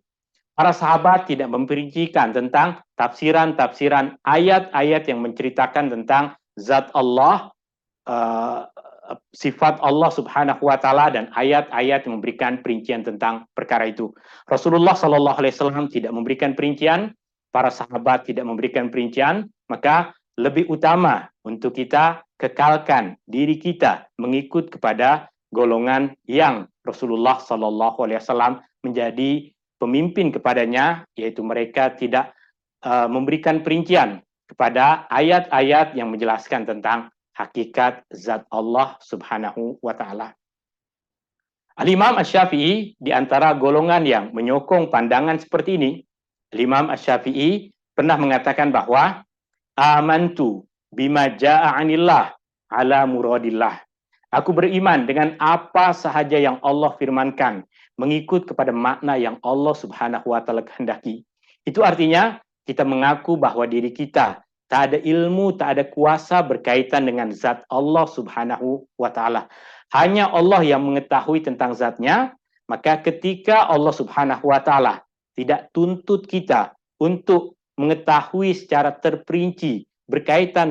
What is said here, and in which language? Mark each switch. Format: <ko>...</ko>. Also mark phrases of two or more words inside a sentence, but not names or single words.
<ms>Para sahabat tidak memperincikan tentang tafsiran-tafsiran ayat-ayat yang menceritakan tentang zat Allah, sifat Allah</ms> <ar>سبحانه وتعالى,</ar> <ms>dan ayat-ayat yang memberikan perincian tentang perkara itu. Rasulullah</ms> <ar>صلى الله عليه وسلم</ar> <ms>tidak memberikan perincian, para sahabat tidak memberikan perincian, maka lebih utama untuk kita kekalkan diri kita mengikut kepada golongan yang Rasulullah</ms> <ar>صلى الله عليه وسلم</ar> <ms>menjadi pemimpin kepadanya, yaitu mereka tidak memberikan perincian kepada ayat-ayat yang menjelaskan tentang hakikat zat Allah</ms> <ar>سبحانه وتعالى.</ar> <ms>Al-Imam Asy-Syafi'i di antara golongan yang menyokong pandangan seperti ini. Al-Imam Asy-Syafi'i pernah mengatakan bahwa</ms> <ar>آمنت بما جاء عن الله على مراد الله.</ar> <ms>Aku beriman dengan apa sahaja yang Allah firmankan, mengikut kepada makna yang Allah</ms> <ar>سبحانه وتعالى</ar> <ms>kehendaki. Itu artinya kita mengaku bahwa diri kita tak ada ilmu, tak ada kuasa berkaitan dengan zat Allah</ms> <ar>سبحانه وتعالى.</ar> <ms>Hanya Allah yang mengetahui tentang zatnya, maka ketika Allah</ms> <ar>سبحانه وتعالى</ar> <ms>tidak tuntut kita untuk mengetahui secara terperinci berkaitan</ms>